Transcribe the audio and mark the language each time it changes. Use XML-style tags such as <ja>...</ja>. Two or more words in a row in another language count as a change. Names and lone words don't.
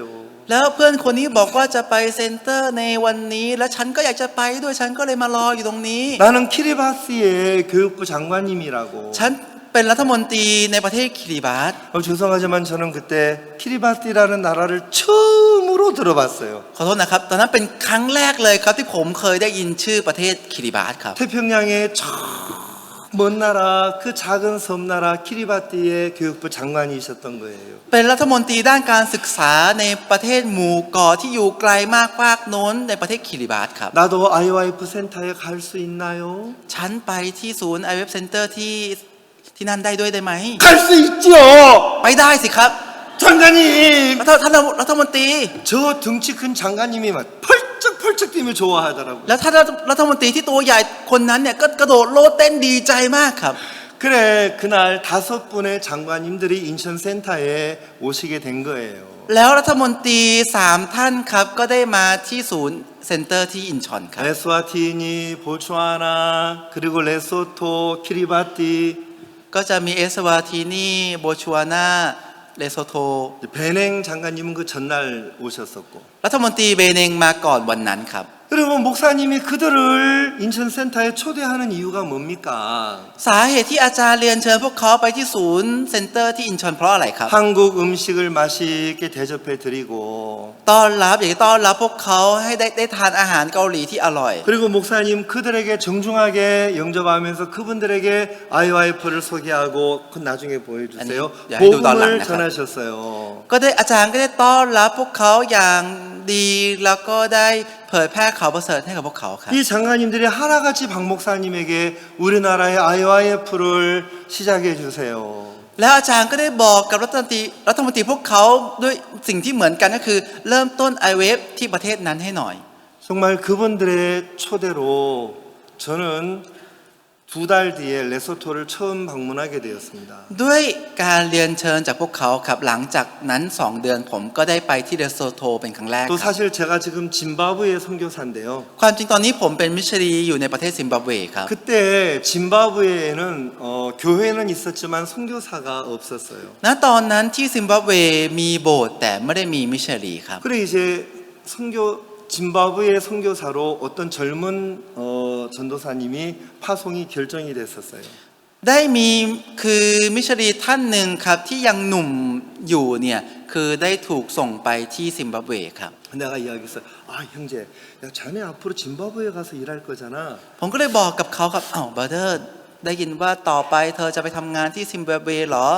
<th>แล้วเพื่อนคนนี้บอกว่าจะไปเซ็นเตอร์ในวันนี้ และฉันก็อยากจะไปด้วยฉันก็เลยมารออยู่ตรงนี้</th> <ko>나는 키리바스의 교육부 장관님이라고.</ko> <th>ฉันเป็นรัฐมนตรีในประเทศคิริบัต</th> <ko>죄송하지만 저는 그때 키리바스라는 나라를 처음으로 들어봤어요.</ko> <th>ขอโทษนะครับตอนนั้นเป็นครั้งแรกเลยครับที่ผมเคยได้ยินชื่อประเทศคิริบัตครับ</th> <ko>태평양의 저 먼 나라 그 작은 섬나라 키리바티의 교육부 장관이셨던 거예요.</ko> <th>เป็นรัฐมนตรีด้านการศึกษาในประเทศหมู่เกาะที่อยู่ไกลมากภาคโน้นในประเทศคิริบัตครับ</th> <ko>나도 IOIF 센터에 갈 수 있나요?</ko> <th>ฉันไปที่ศูนย์ IWF Center ที่นั่นได้ด้วยได้ไหม</th> <ko>갈 수 있죠.</ko> <th>ไปได้สิครับ</th> <ko>장관님.</ko> <th>ท่านรัฐมนตรี</th> <ko>저 등치 큰 장관님이 막 펄쩍 뛰며 좋아하더라고요.</ko> <th>แล้วท่านรัฐมนตรีที่ตัวใหญ่คนนั้นเนี่ยก็กระโดดโลดเต้นดีใจมากครับ</th> <ko>그래 그날 5분의 장관님들이 인천 센터에 오시게 된 거예요.</ko> <th>แล้วรัฐมนตรี3ท่านครับก็ได้มาที่ศูนย์เซ็นเตอร์ที่อินชอนครับ</th> <ko>에스와티니, 보츠와나 그리고 레소토, 키리바티</ko> <th>ก็จะมีเอสวาทีนีโบชัวนาเลโซโต</th> <ko>베냉 장관님은 그 전날 오셨었고</ko> <th>รัฐมนตรีเบเนงมาก่อนวันนั้นครับ</th> <ko>여러분 목사님이 그들을 인천센터에 초대하는 이유가 뭡니까?</ko> <th>สาเหตุที่อาจารย์เรียนเชิญพวกเขาไปที่ศูนย์เซ็นเตอร์ที่อินชอนเพราะอะไรครับ</th> <ko>한국 음식을 맛있게 대접해 드리고</ko> <th>ต้อนรับอยากจะต้อนรับพวกเขาให้ได้ทานอาหารเกาหลีที่อร่อย</th> <ko>그리고 목사님 그들에게 정중하게 영접하면서 그분들에게 IOIF를 소개하고 그 나중에 보여주세요. 아니, 야, 해도 복음을 달라, 전하셨어요.</ko> <th>ก็ได้อาจารย์ก็ได้ต้อนรับพวกเขาอย่างดีแล้วก็ได้เผยแพร่ข่าวประเสริฐให้กับพวกเขาครับ</th> <ko>이 장관님들이 하나같이 박 목사님에게 우리나라의 IOIF를 시작해 주세요.</ko> <th>แล้วอาจารย์ก็ได้บอกกับรัฐมนตรีพวกเขาด้วยสิ่งที่เหมือนกันก็คือเริ่มต้น IWF ที่ประเทศนั้นให้หน่อย</th> <ko>정말 그분들의 초대로 저는 2달 뒤에 레소토를 처음 방문하게 되었습니다.</ko> <th>ด้วยการเรียนเชิญจากพวกเขาครับหลังจากนั้น2 เดือนผมก็ได้ไปที่เลโซโทเป็นครั้งแรก</th> <ko>또</ko> <th>ครับ</th> <ko>사실 제가 지금 짐바브웨 선교사인데요.</ko> <th>ความจริงตอนนี้ผมเป็นมิชชันนารีอยู่ในประเทศซิมบับเวครับ</th> <ko>그때 짐바브웨에는 교회는 있었지만 선교사가 없었어요.</ko> <th>ณตอนนั้นที่ซิมบับเวมีโบสถ์แต่ไม่ได้มีมิชชันนารีครับ</th> <ko>그래 이제 짐바브웨 선교사로 어떤 젊은 전도사님이 파송이 결정이 됐었어요.</ko> <th>ได้มีคือมิชชันนารีท่านหนึ่งครับที่ยังหนุ่มอยู่เนี่ยคือได้ถูกส่งไปที่ซิมบับเวครับ</th> <ko>내가 이야기했어요. 아 형제, 야 자네 앞으로 짐바브웨 가서 일할 거잖아.</ko> <th>ผมก็เลยบอกกับเขาครับบราเดอร์ได้ยินว่าต่อไปเธอจะไปทำงานที่ซิมบับเวเหรอ</th>